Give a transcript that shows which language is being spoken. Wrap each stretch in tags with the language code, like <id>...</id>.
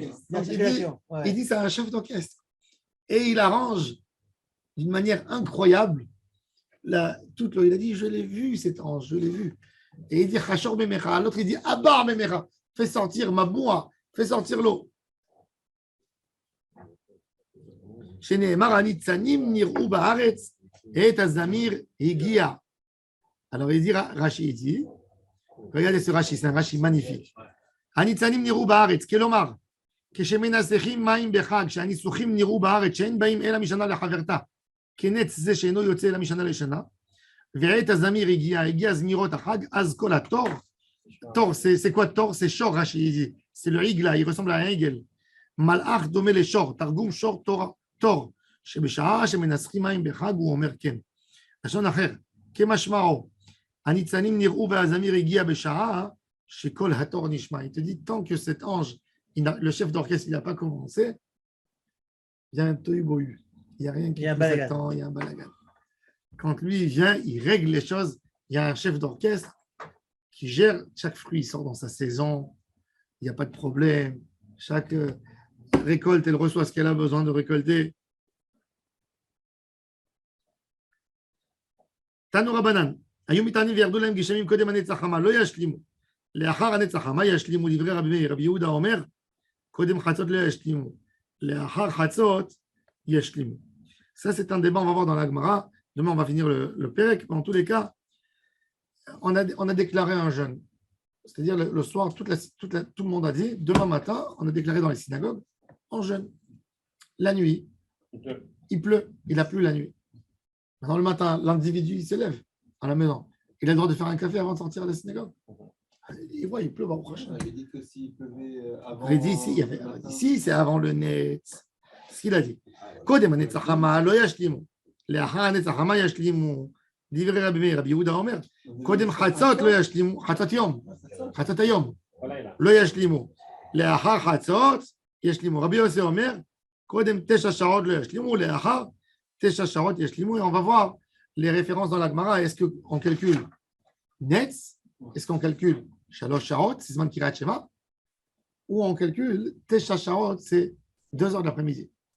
<fr>Donc, il dit, c'est un chef d'orchestre. Et il arrange d'une manière incroyable toute l'eau. Il a dit, je l'ai vu, cet ange, je l'ai vu. Et il dit, Chachor Memecha. L'autre, il dit, Abar Memecha. fais sortir ma boua, fais sortir l'eau.</fr> <he>שנאמר הניצנים נראו בארץ</he> <fr>et</fr> <he>הזמיר הגיע.</he> <fr>Alors il dit, Rashi dit, regardez ce Rashi, c'est un Rashi magnifique.</fr> <he>הניצנים נראו בארץ, כלומר, כשמנסחים מים בחג, שהניסוחים נראו בארץ, שאין באים אלא משנה לחברתה, כנץ זה שאינו יוצא אלא משנה לשנה, ועת הזמיר הגיע זמירות החג, אז כל התור, תור,</he> <fr>c'est quoi</fr> <he>תור?</he> <fr>C'est shor, Rashi dit, c'est le igla, il ressemble à un igel.</fr> <he>מלאך דומה לשור, תרגום שור תור, שבשעה שמנסחים מים בחג הוא אומר כן. לשון אחר, כמשמעו, הניצנים נראו והזמיר הגיע בשעה שכל התור נשמע.</he> <fr>Il te dit, tant que cet ange, le chef d'orchestre, il n'a pas commencé, il y a un tohu-bohu. Il n'y a rien qui nous attend, il y a un balagan. Quand lui vient, il règle les choses. Il y a un chef d'orchestre qui gère, chaque fruit sort dans sa saison, il n'y a pas de problème. Chaque récolte, elle reçoit ce qu'elle a besoin de récolter.</fr> <he>Tanu Rabbanan, היו מטענים וירדו להם גשמים קודם הנץ החמה, לא ישלימו. לאחר הנץ החמה ישלימו, דברי רבי מאיר. רבי יהודה אומר, קודם חצות לא ישלימו. לאחר חצות ישלימו.</he> <fr>Ça, c'est un débat, on va voir dans la Gemara. Demain, on va finir le Pérec. Dans tous les cas, on a déclaré un jeûne. C'est-à-dire le soir, tout le monde a dit, demain matin, on a déclaré dans les synagogues, en jeûne. La nuit, il pleut, il a plu la nuit. Maintenant, le matin, l'individu, il se lève à la maison. Il a le droit de faire un café avant de sortir de la synagogue. Il voit, il pleut, va au prochain. On avait dit que s'il pleuvait avant. Il a dit ici, ici, c'est avant le net. C'est ce qu'il a dit.</fr> <he>קודם הנץ החמה לא ישלימו. לאחר הנץ החמה ישלימו. דברי רבי מאיר, רבי יהודה אומר, קודם חצות לא ישלימו, חצות היום, לא ישלימו. לאחר חצות ישלימו. רבי יוסי אומר, קודם 9 שעות לא ישלימו, לאחר 9 שעות ישלימו.</he> <fr>Et on va voir les références dans la Gemara. Est-ce qu'on calcule Netz? Est-ce qu'on calcule 3 שעות, c'est Zman Kirat Shema? Ou on calcule 9 שעות, c'est 2 heures de l'après-midi.</fr>